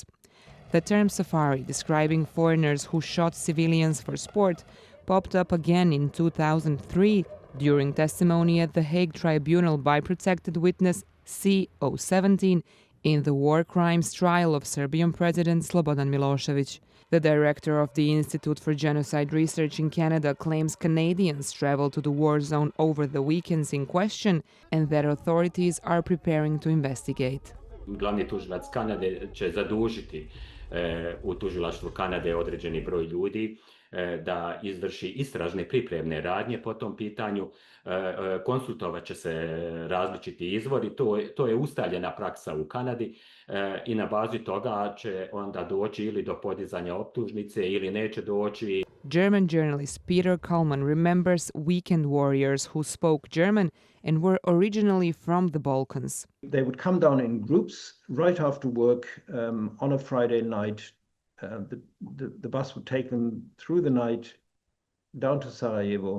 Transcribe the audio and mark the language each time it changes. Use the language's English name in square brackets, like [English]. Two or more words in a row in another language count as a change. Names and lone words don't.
[English] The term safari, describing foreigners who shot civilians for sport, popped up again in 2003 during testimony at the Hague Tribunal by protected witness C-017 in the war crimes trial of Serbian President Slobodan Milošević. The director of the Institute for Genocide Research in Canada claims Canadians traveled to the war zone over the weekends in question and that authorities are preparing to investigate. [Bosnian] Glavni tužilac Kanade će zadužiti u tužilaštvu Kanade određeni broj ljudi da izvrši istražne pripremne radnje po tom pitanju. Konsultovat će se različiti izvori, to je ustaljena praksa u Kanadi i na bazi toga će onda doći ili do podizanja optužnice ili neće doći. [English] German journalist Peter Kallman remembers weekend warriors who spoke German and were originally from the Balkans. They would come down in groups right after work on a Friday night. The bus would take them through the night down to Sarajevo.